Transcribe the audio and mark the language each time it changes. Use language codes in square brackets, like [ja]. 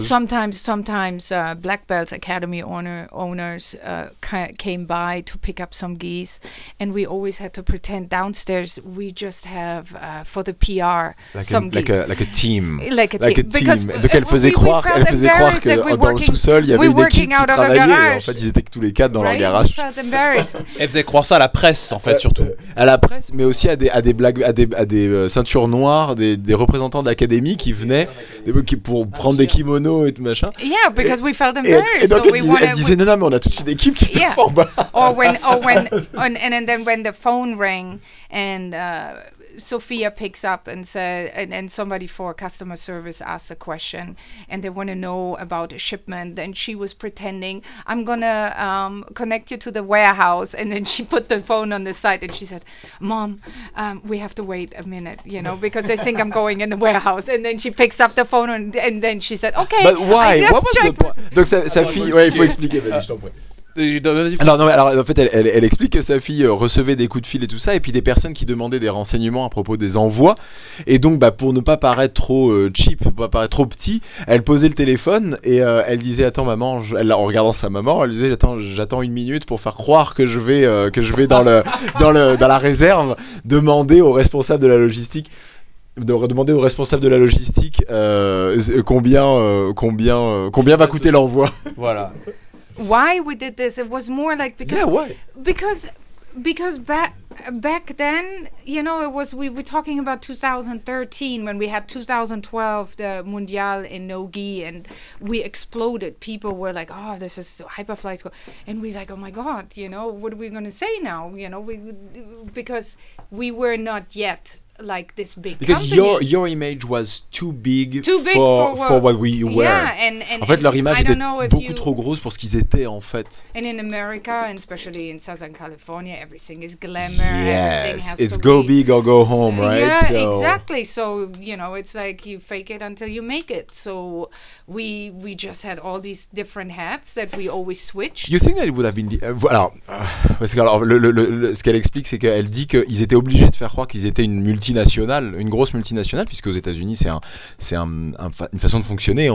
[en] sometimes Black Belts Academy owners came by to pick up some geese, and we always had to pretend downstairs we just have for the PR some geese. Like a team. Like a team. Because [fr] Donc elle faisait croire que dans le sous-sol il y avait une équipe qui travaillait. En fait ils étaient tous les quatre dans leur garage. Elle faisait croire ça à la presse en fait surtout. À la presse, mais aussi à des ceintures noires, des représentants d'académie qui venaient pour prendre des kimonos et tout machin. [en] Yeah, because we felt embarrassed. [fr] Et donc elle disait non mais on a toute une équipe qui se forme. [en] And then when the phone rang and Sophia picks up and said, and somebody for customer service asked a question, and they want to know about a shipment. Then she was pretending, I'm gonna connect you to the warehouse, and then she put the phone on the side, and she said, "Mom, we have to wait a minute, because they think I'm going in the warehouse." And then she picks up the phone, and then she said, "Okay." But why? What was the point? [fr] Donc sa fille, ouais, il faut expliquer. Vas-y, je t'en prie. Alors en fait elle explique que sa fille recevait des coups de fil et tout ça, et puis des personnes qui demandaient des renseignements à propos des envois, et donc pour ne pas paraître trop cheap, pour pas paraître trop petit, elle posait le téléphone et elle disait attends maman, en regardant sa maman, elle disait j'attends une minute pour faire croire que je vais dans la réserve demander au responsable de la logistique combien va coûter l'envoi. Voilà. [en] Why we did this? It was more like Yeah, why? Because back then, it was we were talking about 2013 when we had 2012 the Mundial in Nogi, and we exploded. People were like, "Oh, this is Hyperfly's go," and we like, "Oh my God, what are we gonna say now?" Because we were not yet like this big because company. your image was too big for what we were. Yeah, [fr] en fait leur image était beaucoup trop grosse pour ce qu'ils étaient en fait. [en] And in America, and especially in Southern California, everything is glamour. Yes, it's go big or go home, right? Yeah, exactly. So it's like you fake it until you make it. So we just had all these different hats that we always switched. You think that it would have been [fr] parce que ce qu'elle explique, c'est qu'elle dit qu'ils étaient obligés de faire croire qu'ils étaient une grosse multinationale, puisque aux États-Unis c'est une façon de fonctionner.